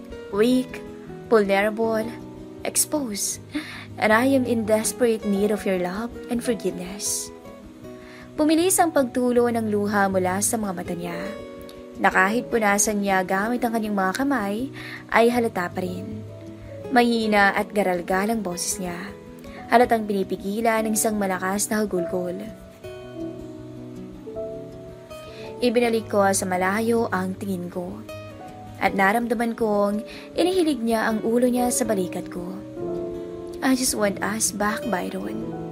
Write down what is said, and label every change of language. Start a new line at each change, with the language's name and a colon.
English: Weak, vulnerable, exposed. And I am in desperate need of your love and forgiveness.
Filipino: Pumilis ang pagtulo ng luha mula sa mga mata niya. Na kahit punasan niya gamit ang kanyang mga kamay, ay halata pa rin. Mahina at garalgal ang boses niya. Halatang pinipigilan ng isang malakas na hagulgol. Ibinalik ko sa malayo ang tingin ko. At naramdaman kong inihilig niya ang ulo niya sa balikat ko.
English: I just want us back, Byron.